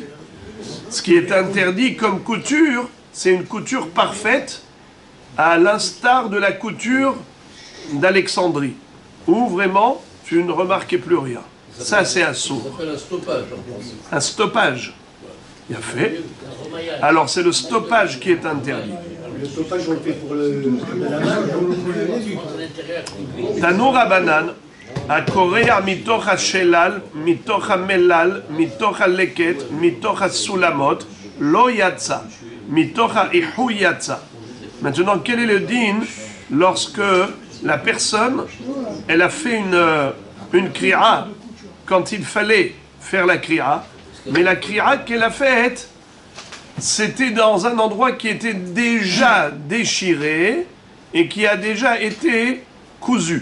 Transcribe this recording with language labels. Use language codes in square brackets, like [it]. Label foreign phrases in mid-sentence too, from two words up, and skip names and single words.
[fr] Ce qui est interdit comme couture, c'est une couture parfaite, à l'instar de la couture d'Alexandrie, où vraiment tu ne remarquais plus rien. Ça, c'est un sourd. Ça s'appelle un stoppage en français. Un stoppage. Il a fait. Alors, c'est le stoppage qui est interdit. Le stoppage, on le fait pour la main, [he] תנו רבנן, à Korea, מתוך השלל, מתוך המלל, מתוך הלקט, מתוך הסולמות, לא יצא, מתוך האיהו יצא. [fr] Maintenant, quel est le din lorsque la personne, elle a fait une kri'a quand il fallait faire la kri'a, mais la kri'a qu'elle a faite, c'était dans un endroit qui était déjà déchiré et qui a déjà été cousu.